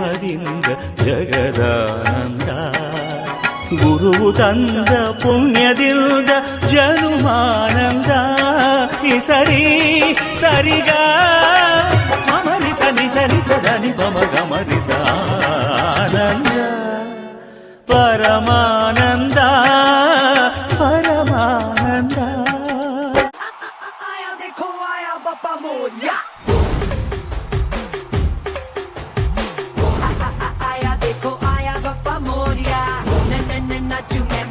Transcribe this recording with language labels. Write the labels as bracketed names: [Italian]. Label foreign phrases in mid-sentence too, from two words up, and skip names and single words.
[Kannada] ಕರುಣೆಯಿಂದ ಜಗದಾನಂದ ಗುರು ತಂದ ಪುಣ್ಯದಿಂದ ಜನುಮಾನಂದ ಈ ಸರಿ ಸರಿಗ ಮಮರಿ ಸನಿ ಸರಿ ಸದನಿ ಪಮ ಗಮರಿ ಆನಂದ ಪರಮಾನಂದ ಪರಮಾನಂದ [Hindi] आया देखो आया बापा मोरिया आया देखो आया बापा मोरिया न न न नाचू